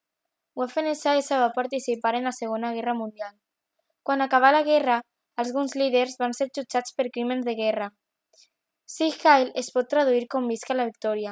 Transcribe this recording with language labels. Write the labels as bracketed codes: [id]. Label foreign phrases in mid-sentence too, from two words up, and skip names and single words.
[ca] Waffen-SS va participar en la Segona Guerra Mundial. Quan acabà la guerra, alguns líders van ser jutjats per crímens de guerra. [de] Sieg Heil [ca] es pot traduir com visca la victòria.